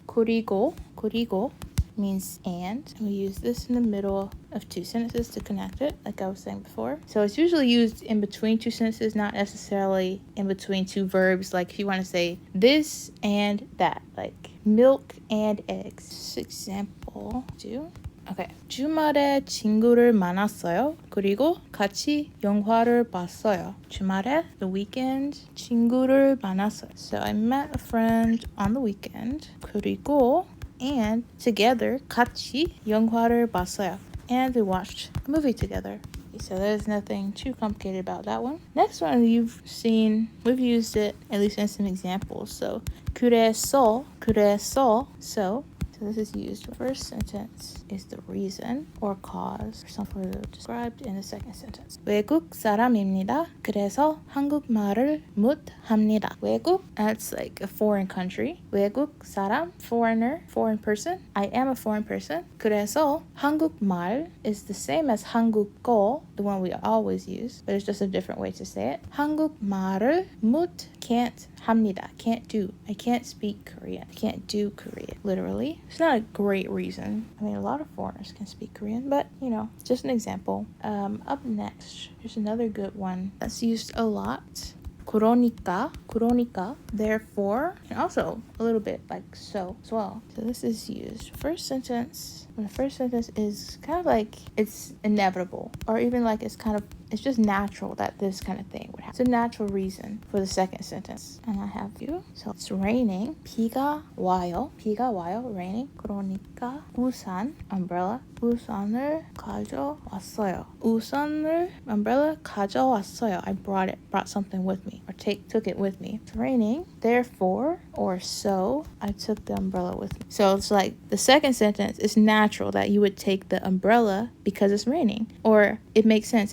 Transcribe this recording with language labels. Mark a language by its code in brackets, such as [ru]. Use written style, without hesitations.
[en] 그리고 means and we use this in the middle of two sentences to connect it, like I was saying before. So it's usually used in between two sentences, not necessarily in between two verbs. Like if you want to say this and that, like milk and eggs. Example 2. Okay. [ko] 주말에 친구를 만났어요. 그리고 같이 영화를 봤어요. 주말에, [en] the weekend, [ko] 친구를 만났어요. [en] So I met a friend on the weekend. [ko] 그리고 [en] and together [ko] 같이 영화를 봤어요. [en] And we watched a movie together. So there's nothing too complicated about that one. Next one we've used it at least in some examples. So 그래서 so this is used. The first sentence is the reason or cause or something described in the second sentence. [ko] 외국 사람입니다. 그래서 한국말을 못합니다. [en] 외국, that's like a foreign country. 외국 사람, foreigner, foreign person. I am a foreign person. 그래서 한국말 is the same as 한국어, the one we always use, but it's just a different way to say it. [ko] 한국말을 [en] can't [ko] 합니다. [en] Can't do. I can't speak Korean. I can't do Korean. Literally. It's not a great reason. I mean, a lot of foreigners can speak Korean, but, you know, just an example. Up next, here's another good one that's used a lot. 그러니까, therefore, and also a little bit like so as well. So this is used. First sentence, when the first sentence is kind of like it's inevitable, or even like it's just natural that this kind of thing would happen. It's a natural reason for the second sentence. And I have you. So it's raining. [ko] 비가 와요, [en] raining. [ko] 그러니까 우산, [en] umbrella. [ko] 우산을 가져왔어요. [en] umbrella [ko] 가져왔어요. [en] I brought something with me, or took it with me. It's raining. Therefore, or so, I took the umbrella with me. So it's like the second sentence is natural that you would take the umbrella because it's raining, or it makes sense.